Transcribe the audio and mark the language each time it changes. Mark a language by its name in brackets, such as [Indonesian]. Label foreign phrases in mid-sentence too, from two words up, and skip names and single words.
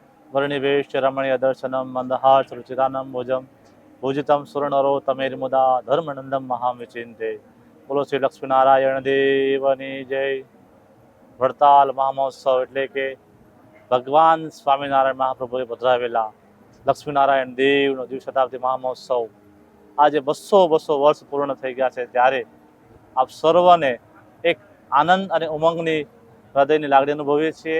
[Sanskrit] वर्णिवेश रमणीय दर्शनम मंदहास रुचिरानम भुजम भुजितम सुरनरो तमेर्मुदा धर्मनंदम महाविचिंते। [Gujarati] બોલો શ્રી લક્ષ્મીનારાયણ દેવની જય। વડતાલ મહામહોત્સવ એટલે કે ભગવાન સ્વામિનારાયણ મહાપ્રભુએ પધરાવેલા લક્ષ્મીનારાયણ દેવનો દ્વિશતાબ્દી મહામહોત્સવ આજે 200 વર્ષ પૂર્ણ થઈ ગયા છે, ત્યારે આપ સર્વને એક આનંદ અને ઉમંગની હૃદયની લાગણી અનુભવીએ છીએ।